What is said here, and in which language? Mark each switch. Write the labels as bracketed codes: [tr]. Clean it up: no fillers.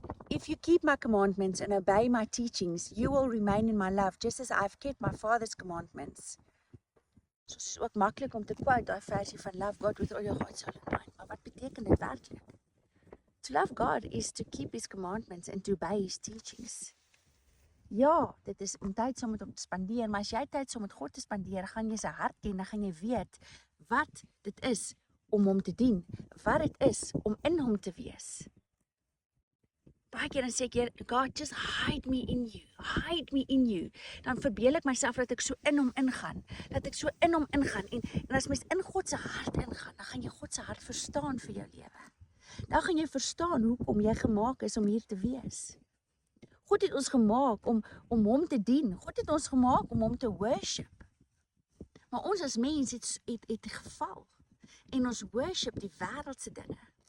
[en] If you keep my commandments and obey my teachings, you will remain in my love, just as I've kept my Father's commandments. [af] So is ook maklik om te quote daai versie van [en] love God with all your heart, soul and mind. [af] Maar wat beteken dit werklik? [en] To love God is to keep His commandments and to obey His teachings. [af] Ja, dit is om tyd saam met hom te spandeer, maar as jy tyd saam met God te spandeer, gaan jy sy hart ken, dan gaan jy weet wat dit is om hom te dien, wat dit is om in hom te wees. Baie keer dan sê ek, God, [en] just hide me in you. [af] Dan verbeel ek myself dat ek so in hom ingaan, en as mens in God se hart ingaan, dan gaan jy God se hart verstaan vir jou lewe. Dan gaan jy verstaan hoekom jy gemaak is om hier te wees. God het ons gemaak om hom te dien. God het ons gemaak om hom te worship. Maar ons as mens het geval. En ons worship die wêreldse dinge.